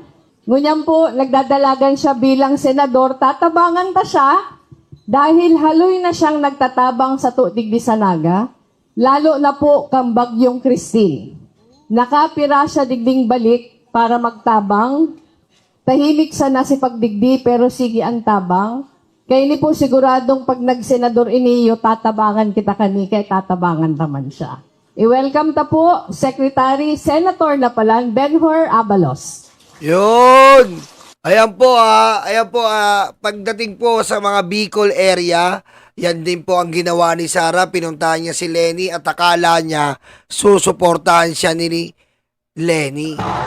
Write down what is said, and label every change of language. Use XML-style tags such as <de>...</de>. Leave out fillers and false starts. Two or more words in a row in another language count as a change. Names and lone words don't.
<bik>Ngunyan po, nagdadalagan siya bilang senador, tatabangan ta siya dahil haloy na siyang nagtatabang sa tuig di Sanaga, lalo na po kang Bagyong Christine. Nakapira siya digding balik para magtabang. Tahimik sana si pagdigdi pero sige ang tabang. Kaya ni po siguradong pag nagsenador iniyo, tatabangan kita kani, kaya tatabangan naman siya. I-welcome ta po, Secretary, Senator na palang, Benhur Abalos.</bik> <tl>Yun! Ayan po pagdating po sa mga Bicol area, yan din po ang ginawa ni Sara. Pinuntahan niya si Leni at akala niya susuportahan siya ni Leni.</tl>